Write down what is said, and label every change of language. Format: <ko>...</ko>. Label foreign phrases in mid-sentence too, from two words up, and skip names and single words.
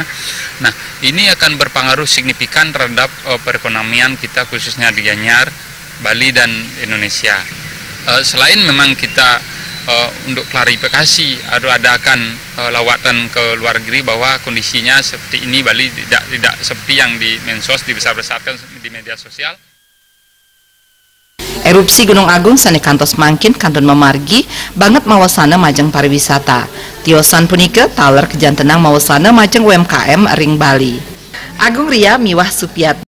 <id>Nah, ini akan berpengaruh signifikan terhadap perekonomian kita khususnya di Gianyar, Bali dan Indonesia. Selain memang kita untuk klarifikasi adakan lawatan ke luar negeri bahwa kondisinya seperti ini, Bali tidak seperti yang di Mensos dibesar-besarkan di media sosial.</id> <ban>Erupsi Gunung Agung sane kantos mangkin kantun memargi banget mawasana majeng pariwisata. Tiosan punika taler kejantenang mawasana majeng UMKM ring Bali. Agung Ria Miwah Supiat.</ban>